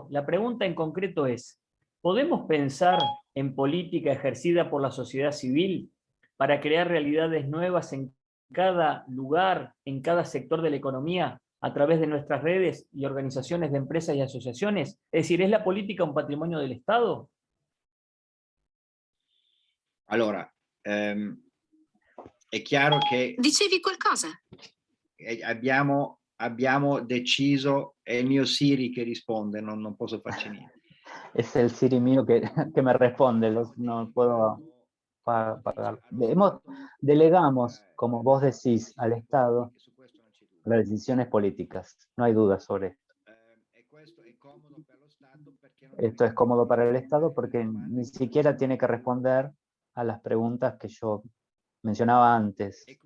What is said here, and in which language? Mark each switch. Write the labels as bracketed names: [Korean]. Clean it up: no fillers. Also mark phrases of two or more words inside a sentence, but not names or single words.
[Spanish] La pregunta en concreto es, ¿podemos pensar en política ejercida por la sociedad civil para crear realidades nuevas en cada lugar, en cada sector de la economía, a través de nuestras redes y organizaciones de empresas y asociaciones? Es decir, ¿es la política un patrimonio del Estado? [Italian] Allora, è chiaro che Dicevi qualcosa? abbiamo deciso, è il mio Siri che risponde, non posso farci niente. [Spanish] Es el Siri mío que me responde, no puedo pagar. Delegamos, como vos decís, al Estado las decisiones políticas. No hay duda sobre esto. Esto es cómodo para el Estado porque ni siquiera tiene que responder a las preguntas que yo mencionaba antes.